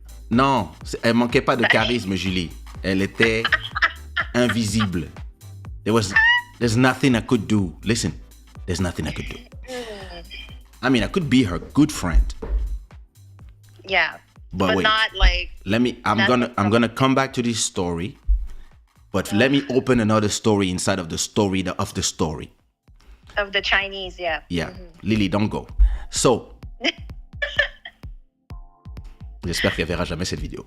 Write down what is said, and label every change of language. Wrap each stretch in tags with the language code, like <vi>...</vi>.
<fr>Non, elle manquait pas de charisme, Julie. Elle était invisible.</fr> <en>There's nothing I could do. Listen, there's nothing I could do. I mean, I could be her good friend. Yeah. But wait, not like. I'm gonna come back to this story, but let me open another story inside of the story of the story. Of the Chinese, yeah. Yeah. Lily, don't go.</en> <fr>So, j'espère qu'elle verra jamais cette vidéo.</fr>